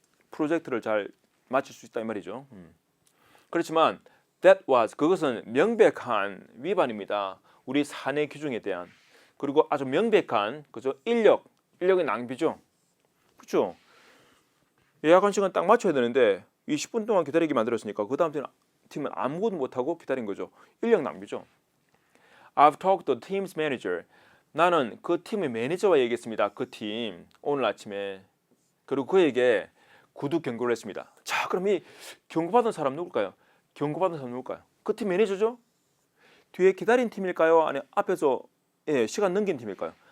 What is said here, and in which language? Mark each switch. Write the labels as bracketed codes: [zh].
[ko] 프로젝트를 잘 마칠 수 있다 이 말이죠. 그렇지만 그것은 명백한 위반입니다. 우리 사내 규정에 대한 그리고 아주 명백한 그죠? 인력 인력의 낭비죠. 그렇죠? 예약한 시간 딱 맞춰야 되는데 20분 동안 기다리게 만들었으니까 그 다음 팀은 아무것도 못하고 기다린 거죠. 인력 낭비죠. [en] I've talked to the team's manager. [ko] 나는 그 팀의 매니저와 얘기했습니다. 그 팀 오늘 아침에. 그리고 그에게 구두 경고를 했습니다. 자, 그럼 이 경고받은 사람 누굴까요? 경고받은 사람 누굴까요? 그 팀 매니저죠? 뒤에 기다린 팀일까요? 아니면 앞에서 시간 넘긴 팀일까요?